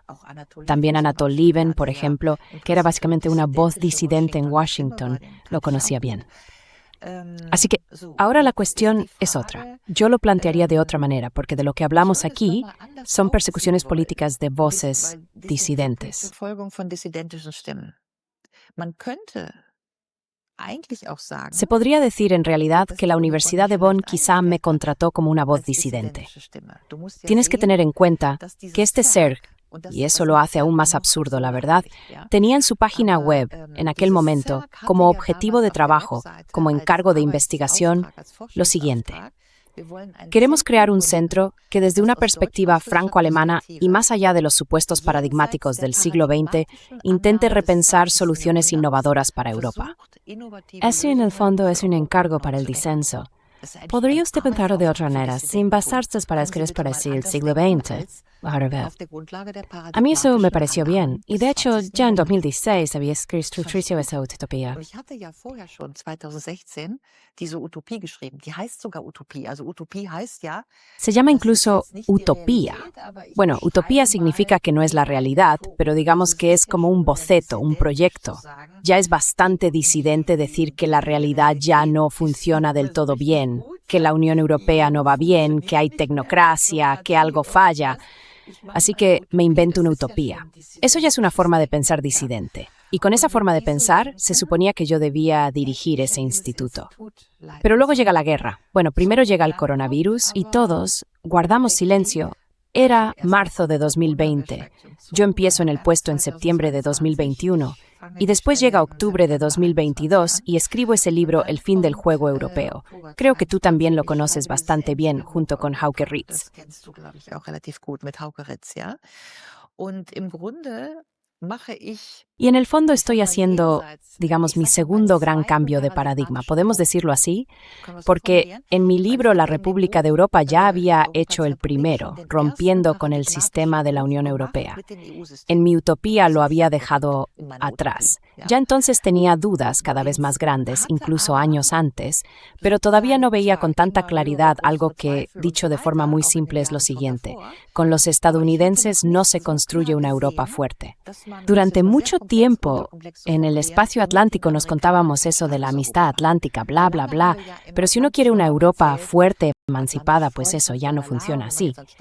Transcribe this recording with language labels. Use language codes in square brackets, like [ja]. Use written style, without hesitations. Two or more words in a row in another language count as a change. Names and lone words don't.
[es] También Anatol Lieven, por ejemplo, que era básicamente una voz disidente en Washington, lo conocía bien. Así que ahora la cuestión es otra. Yo lo plantearía de otra manera, porque de lo que hablamos aquí son persecuciones políticas de voces disidentes. [de] Verfolgung von dissidentischen Stimmen. Man könnte eigentlich auch sagen, [es] Se podría decir en realidad que la Universidad de Bonn quizá me contrató como una voz disidente. Tienes que tener en cuenta que este CERC, y eso lo hace aún más absurdo, la verdad, tenía en su página web, en aquel momento, como objetivo de trabajo, como encargo de investigación, lo siguiente. Queremos crear un centro que desde una perspectiva franco-alemana y más allá de los supuestos paradigmáticos del siglo XX, intente repensar soluciones innovadoras para Europa. Ese en el fondo es un encargo para el disenso. ¿Podría usted pensarlo de otra manera, sin basarse para escribir para sí el siglo XX? Ahora ver. [de] auf der Grundlage der [es] A mí eso me pareció [de] paradigmatischen [es] bien, y [de] Annahmen [es] de [de] des [es] hecho [de] 20. [es] ya en [de] Jahrhunderts. [es] 2016 había escrito esa utopía. [de] Und ich hatte ja vorher schon 2016 diese Utopie geschrieben. Die heißt sogar Utopie. Also Utopie heißt ja, [es] Se llama [de] das ist [es] incluso [de] jetzt nicht die [es] utopía. [de] Realität, aber ich [es] Bueno, utopía [de] beschreibe [es] significa [de] mal [es] que no es la [de] eine [es] realidad, [de] Utopie. [es] pero digamos [de] Also [es] que es es [de] ist ja [es] como un [de] schon sehr [es] boceto, un [de] dissidentisch zu [es] proyecto. [de] sagen, [es] Ya es bastante disidente decir que la realidad ya no funciona del todo bien, que la Unión Europea no va bien, que hay tecnocracia, que algo falla. Así que me invento una utopía. Eso ya es una forma de pensar disidente. Y con esa forma de pensar, se suponía que yo debía dirigir ese instituto. Pero luego llega la guerra. Bueno, primero llega el coronavirus y todos guardamos silencio. Era marzo de 2020. Yo empiezo en el puesto en septiembre de 2021. Y después llega octubre de 2022 y escribo ese libro El fin del juego europeo. Creo que tú también lo conoces bastante bien, junto con Hauke Ritz. [de] Das kennst du, glaube ich, auch relativ gut mit Hauke Ritz, ja? Und im Grunde mache ich, [es] Y en el fondo [de] ich sag [es] estoy [de] mal, [es] haciendo, [de] jenseits, [es] digamos, [de] ich [es] mi [de] sag mal, [es] segundo [de] meines [es] gran [de] zweiten [es] cambio de paradigma. [de] paradigmatischen [es] ¿Podemos [de] Bruchs. [es] decirlo así? [de] Können wir so [es] Porque [de] formulieren? [es] en mi [de] Weil ich [es] libro La [de] hatte in dem [es] República de [de] Buch, [es] Europa ya había [de] Europas [es] hecho el [de] Republik [es] primero, [de] schon den [es] rompiendo [de] ersten [es] con el [de] paradigmatischen [es] sistema de la [de] Bruch [es] Unión [de] gemacht [es] Europea. [de] mit dem EU-System. [es] En mi utopía [de] Das [es] lo [de] ist [es] había [de] sehr [es] dejado [de] korrekt in meiner [es] atrás. [de] Utopie, ja. [es] Ya entonces tenía dudas cada vez más grandes, incluso años antes, pero todavía no veía con tanta claridad algo que, dicho de forma muy simple, es lo siguiente. Con los estadounidenses no se construye una Europa fuerte. Durante mucho tiempo, en el espacio atlántico nos contábamos eso de la amistad atlántica, bla, bla, bla, pero si uno quiere una Europa fuerte, emancipada, pues eso ya no funciona así.